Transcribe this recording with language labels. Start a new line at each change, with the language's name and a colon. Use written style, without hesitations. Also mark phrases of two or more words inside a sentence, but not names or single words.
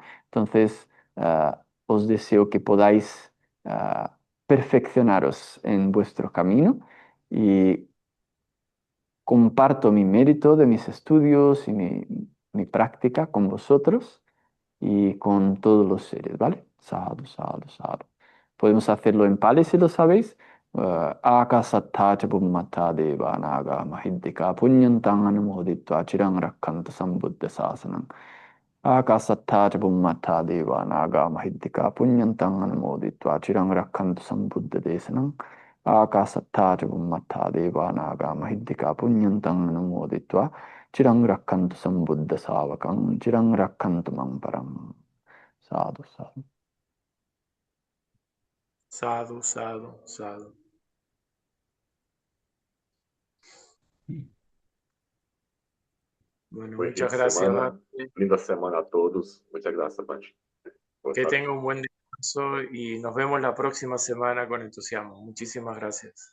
Spanish: Entonces, os deseo que podáis perfeccionaros en vuestro camino y comparto mi mérito de mis estudios y mi práctica con vosotros y con todos los seres, ¿vale?
Pali: Sadhu, sadhu, sadhu.
Spanish: Podemos hacerlo en pali si lo sabéis.
Pali: Akasattha cha bummata deva naga mahiddika punyantang anumoditva chirang rakkanta sambuddha sasanam. Akasattha cha bummata deva naga mahiddika punyantang anumoditva chirang rakkantu sambuddha desanam. Akasattha cha bummata deva naga mahiddika punyantang anumoditva chirang rakkantu sambuddha savakam chirang rakkantu mam param. Sadhu, sadhu. Sadhu, sadhu, sadhu.
Spanish: Bueno, Buen fin muchas de gracias, semana. Bhante. Linda semana a todos. Muchas gracias, Bhante, por Que estar. tenga un buen descanso y nos vemos la próxima semana con entusiasmo. Muchísimas gracias.